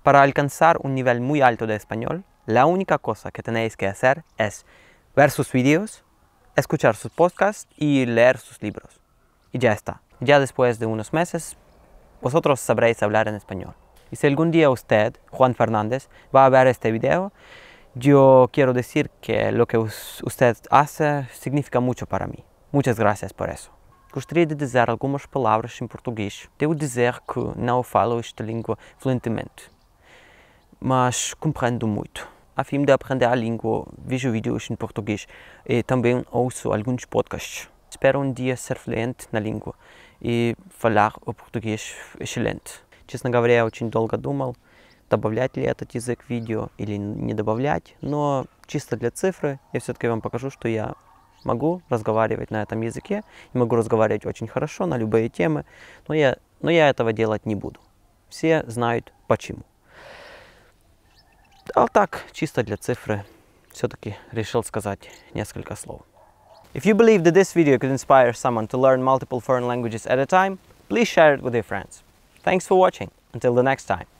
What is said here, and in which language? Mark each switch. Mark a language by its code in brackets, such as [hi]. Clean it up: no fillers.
[es] Para alcanzar un nivel muy alto de español, la única cosa que tenéis que hacer es ver sus vídeos, escuchar sus podcasts y leer sus libros. Y ya está. Ya después de unos meses, vosotros sabréis hablar en español. Y si algún día usted, Juan Fernández, va a ver este video, yo quiero decir que lo que usted hace significa mucho para mí. Muchas gracias por eso. [pt] Gostaria de dizer algumas palavras em português. Devo dizer que não falo esta língua fluentemente, mas compreendo muito. A fim de aprender a língua, vejo vídeos em português e também ouço alguns podcasts. Espero um dia ser fluente на língua и falar о português excelente. [ru] Честно говоря, я очень долго думал, добавлять ли этот язык в видео или не добавлять, но чисто для цифры я все-таки вам покажу, что я могу разговаривать на этом языке, и могу разговаривать очень хорошо на любые темы, но я этого делать не буду. Все знают почему. А так, чисто для цифры, все-таки решил сказать несколько слов. [en] If you believe that this video could inspire someone to learn multiple foreign languages at a time, please share it with your friends. Thanks for watching. Until the next time.